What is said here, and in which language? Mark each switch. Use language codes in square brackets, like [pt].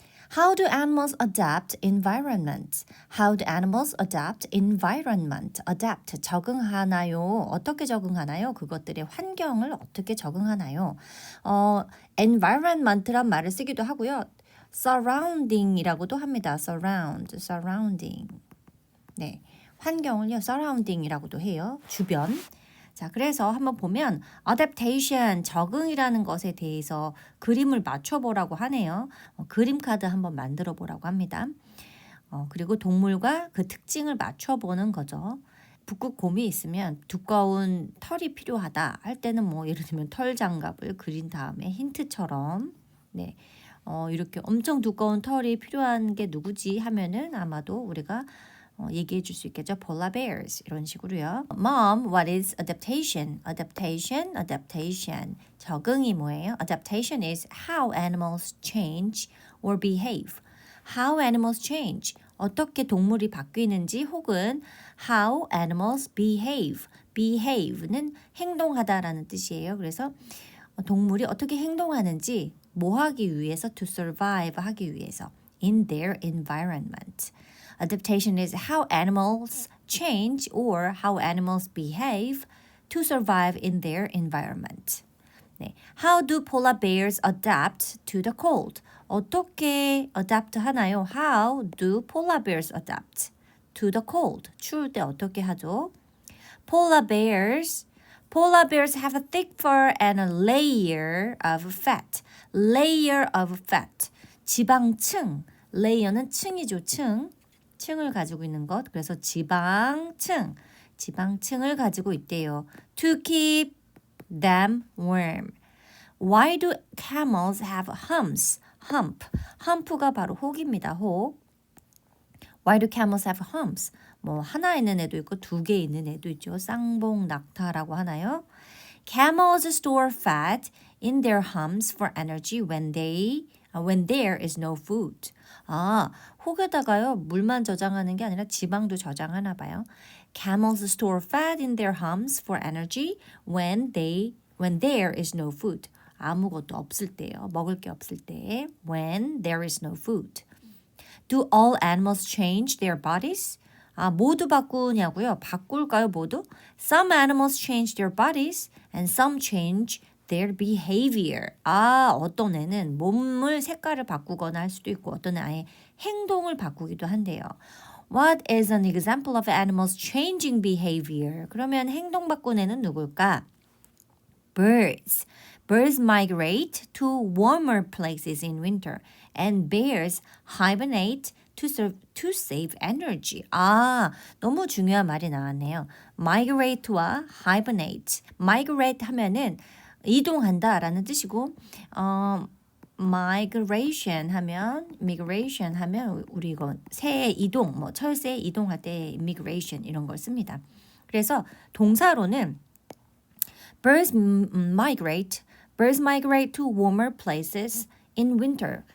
[en] How do animals adapt environment? How do animals adapt environment? [ko] Adapt, 적응하나요? 어떻게 적응하나요? 그것들의 환경을 어떻게 적응하나요? environment란 말을 쓰기도 하고요. surrounding이라고도 합니다. surrounding. 네, 환경을요, surrounding이라고도 해요. 주변. 자, 그래서 한번 보면 adaptation, 적응이라는 것에 대해서 그림을 맞춰보라고 하네요. 그림 카드 한번 만들어 보라고 합니다. 그리고 동물과 그 특징을 맞춰보는 거죠. 북극곰이 있으면 두꺼운 털이 필요하다 할 때는 뭐 예를 들면 털 장갑을 그린 다음에 힌트처럼 네, 이렇게 엄청 두꺼운 털이 필요한 게 누구지 하면은 아마도 우리가 얘기해 줄 수 있겠죠. [en] Polar bears 이런 식으로요. Mom, what is adaptation? Adaptation. [ko] 적응이 뭐예요? [en] Adaptation is how animals change or behave. How animals change. [ko] 어떻게 동물이 바뀌는지 혹은 [en] how animals behave. [ko] behave는 행동하다라는 뜻이에요. 그래서 동물이 어떻게 행동하는지 뭐 하기 위해서 [en] to survive [ko] 하기 위해서 [en] in their environment. Adaptation is how animals change or how animals behave to survive in their environment. [ko] 네. [en] How do polar bears adapt to the cold? [ko] 어떻게 adapt 하나요? [en] How do polar bears adapt to the cold? [ko] 추울 때 어떻게 하죠? [en] Polar bears have a thick fur and a layer of fat. Layer of fat. 지방층. [ko] layer는 층이죠, 층. 층을 가지고 있는 것. 그래서 지방층을 가지고 있대요. [en] To keep them warm. Why do camels have humps? [ko] hump가 바로 혹입니다. 혹. [en] Why do camels have humps? [ko] 뭐 하나 있는 애도 있고 두 개 있는 애도 있죠. 쌍봉 낙타라고 하나요? [en] Camels store fat in their humps for energy when there is no food. [ko] 혹에다가요 물만 저장하는 게 아니라 지방도 저장하나 봐요. [en] Camels store fat in their humps for energy when there is no food. [ko] 아무것도 없을 때요. 먹을 게 없을 때. [en] When there is no food. Do all animals change their bodies? [ko] 모두 바꾸냐고요? 바꿀까요, 모두? [en] Some animals change their bodies and some change their behavior. [ko] 어떤 애는 몸을 색깔을 바꾸거나 할 수도 있고 어떤 애는 아예 행동을 바꾸기도 한대요. [en] What is an example of animals changing behavior? [ko] 그러면 행동 바꾼 애는 누굴까? [en] Birds. Birds migrate to warmer places in winter, and bears hibernate to save energy. [ko] 너무 중요한 말이 나왔네요. [en] migrate와 hibernate. [ko] migrate 하면은 이동한다라는 뜻이고, migration 하면 우리 이거 새 이동, 뭐 철새 이동할 때 migration 이런 걸 씁니다. 그래서 동사로는 [en] Birds migrate to warmer places in winter.